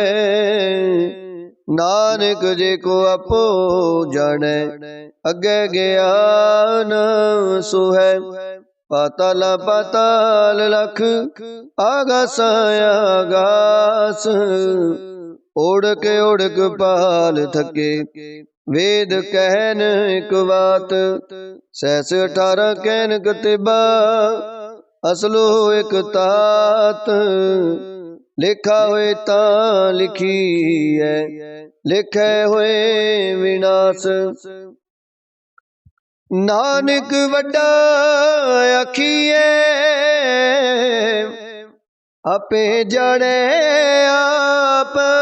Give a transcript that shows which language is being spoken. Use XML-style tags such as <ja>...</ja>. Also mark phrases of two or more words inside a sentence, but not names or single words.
<pa>ਨਾਨਕ ਜੇ ਕੋ ਆਪੋ ਜਾਣੇ ਅਗੇ ਗਿਆ ਨ ਸੋ ਹੈ। ਪਾਤਾਲ ਪਾਤਾਲ ਲਖ ਆਗਾਸ ਆਗਾਸ। ਓੜਕ ਪਾਲ ਥਕੇ ਵੇਦ ਕਹਨ ਏਕ ਬਾਤ। ਸਹਸ 18 ਕਹਨ ਕਤਿਬਾ ਅਸਲੋ ਏਕ ਤਾਤ। ਲਿਖਾ ਹੋਏ ਤਾਂ ਲਿਖੀ ਹੈ ਲਿਖੇ ਹੋਏ ਵਿਨਾਸ਼। ਨਾਨਕ ਵੱਡਾ ਆਖੀਏ ਆਪੇ ਜਾਣੇ ਆਪ।</pa>